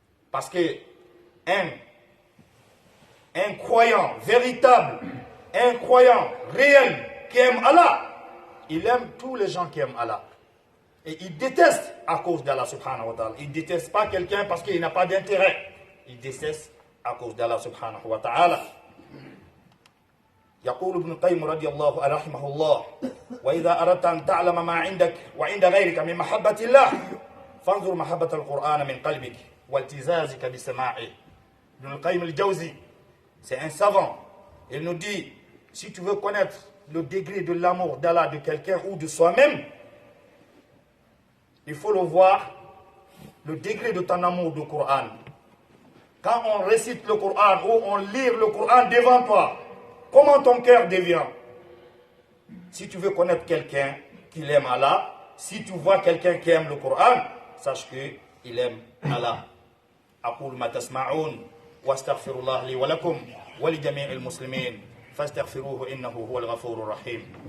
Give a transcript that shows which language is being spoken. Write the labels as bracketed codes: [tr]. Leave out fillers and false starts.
[fr] Parce que un croyant véritable, un croyant réel qui aime Allah, il aime tous les gens qui aiment Allah. Et il déteste à cause d'Allah subhanahu wa ta'ala. Il ne déteste pas quelqu'un parce qu'il n'a pas d'intérêt. Il déteste à cause d'Allah subhanahu wa ta'ala. [ar] يقول ابن القيم رضي الله رحمه الله وإذا أردت أن تعلم ما عندك وعند غيرك من محبة الله فانظر محبة القرآن من قلبك والتزازك بسماعه. [fr] Ibn al-Qayyim al-Jawzi, c'est un savant. Il nous dit, si tu veux connaître le degré de l'amour d'Allah de quelqu'un ou de soi-même, il faut le voir, le degré de ton amour du Coran. Quand on récite le Coran ou on lit le Coran devant toi, comment ton cœur devient? Si tu veux connaître quelqu'un qui aime Allah, si tu vois quelqu'un qui aime le Coran, sache qu'il aime Allah. [ar] أقول ما تسمعون واستغفر الله لي ولكم ولجميع المسلمين فاستغفروه إنه هو الغفور الرحيم.